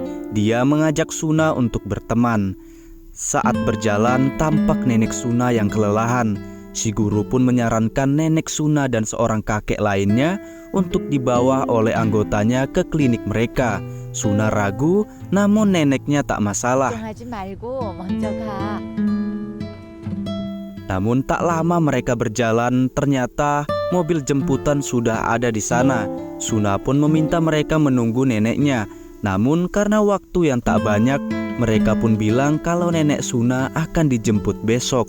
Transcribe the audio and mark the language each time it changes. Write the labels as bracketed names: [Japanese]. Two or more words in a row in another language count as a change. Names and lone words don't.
[Indonesian] Dia mengajak Sunah untuk berteman. Saat berjalan tampak nenek Sunah yang kelelahan. Si guru pun menyarankan nenek Sunah dan seorang kakek lainnya untuk dibawa oleh anggotanya ke klinik mereka. Sunah ragu, namun neneknya tak masalah. [Korean] 걱정하지 말고 먼저 가. [Indonesian] Namun tak lama mereka berjalan, ternyata mobil jemputan sudah ada di sana. Sunah pun meminta mereka menunggu neneknya. Namun karena waktu yang tak banyak, mereka pun bilang kalau nenek Sunah akan dijemput besok.